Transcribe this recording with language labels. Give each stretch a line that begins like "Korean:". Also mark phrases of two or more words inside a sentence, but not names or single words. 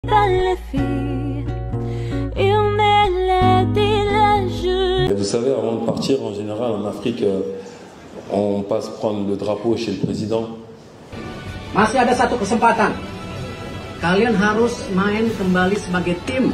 French: dalle filles et on mêlait des linges. Vous savez, avant de partir, en général, en Afrique, on passe prendre le drapeau chez le président.
Indonesian: Masih ada satu kesempatan. Kalian harus main kembali sebagai tim.